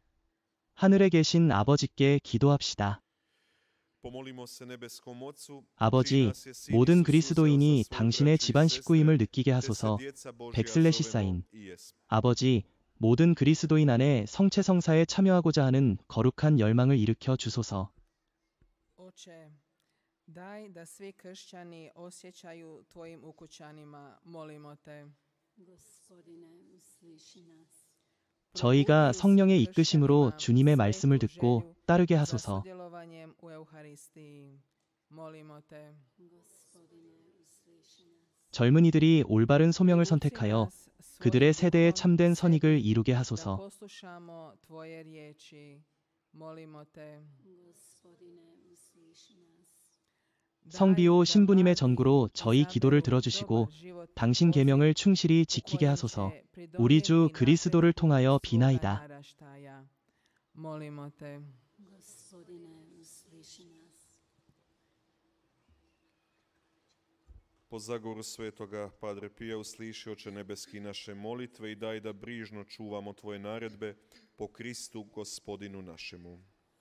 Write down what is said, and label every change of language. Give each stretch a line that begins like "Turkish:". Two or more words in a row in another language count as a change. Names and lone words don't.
Korean: 하늘에 계신 아버지께 기도합시다. 아버지, 모든 그리스도인이 당신의 집안 식구임을 느끼게 하소서. 백슬레시사인. 아버지, 모든 그리스도인 안에 성체성사에 참여하고자 하는 거룩한 열망을 일으켜 주소서.
Croatian: Oče, daj da svi kršćani osjećaju tvojim ukućanima, molimo te.
Korean: 저희가 성령의 이끄심으로 주님의 말씀을 듣고 따르게 하소서. 젊은이들이 올바른 소명을 선택하여 그들의 세대에 참된 선익을 이루게 하소서. 성비오 신부님의 전구로 저희 기도를 들어주시고 당신 계명을 충실히 지키게 하소서. 우리 주 그리스도를 통하여 비나이다.
Croatian: Po zagovoru svetoga Padre Pija usliši Oče nebeski naše molitve i daj da brižno čuvamo Tvoje naredbe po Kristu Gospodinu našemu.